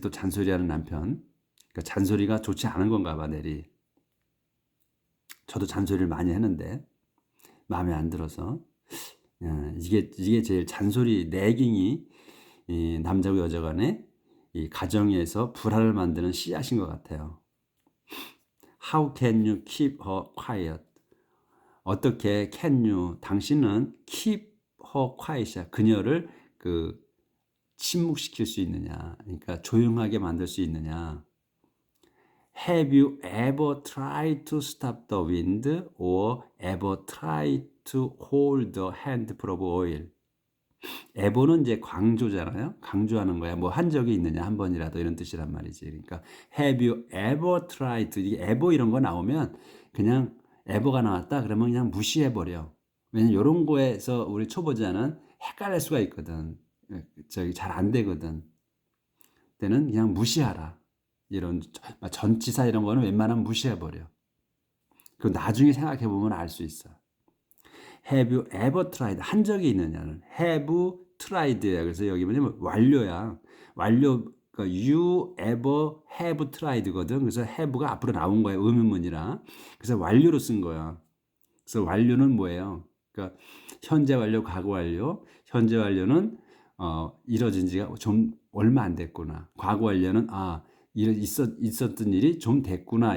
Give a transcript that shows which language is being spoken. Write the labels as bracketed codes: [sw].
[ko] 또 잔소리하는 남편. 그러니까 잔소리가 좋지 않은 건가 봐, 내리. 저도 잔소리를 많이 했는데 마음에 안 들어서. 이게 제일 잔소리 내깅이 이 남자고 여자 간에 이 가정에서 불화를 만드는 씨앗인 것 같아요. [en] How can you keep her quiet? [ko] 어떻게 [en] can you [ko] 당신은 [en] keep her quiet이야. [ko] 그녀를 그 침묵시킬 수 있느냐. 그러니까 조용하게 만들 수 있느냐. [en] Have you ever tried to stop the wind or ever tried to hold a handful of oil? [ko] ever는 이제 강조잖아요. 강조하는 거야. 뭐 한 적이 있느냐 한 번이라도 이런 뜻이란 말이지. 그러니까 [en] have you ever tried to [ko] 이게 ever 이런 거 나오면 그냥 ever가 나왔다 그러면 그냥 무시해 버려. 왜냐면 이런 거에서 우리 초보자는 헷갈릴 수가 있거든. 저기 잘 안 되거든. 때는 그냥 무시하라. 이런 전치사 이런 거는 웬만하면 무시해 버려. 그 나중에 생각해 보면 알 수 있어. [en] Have you ever tried? [ko] 한 적이 있느냐는 [en] have tried야. [ko] 그래서 여기 뭐냐면 완료야. 완료. 그러니까 [en] you ever have tried거든. [ko] 그래서 have가 앞으로 나온 거야. 의문문이라. 그래서 완료로 쓴 거야. 그래서 완료는 뭐예요? 그러니까 현재 완료, 과거 완료. 현재 완료는 이뤄진 지가 좀 얼마 안 됐구나. 과거 완료는 있었던 일이 좀 됐구나.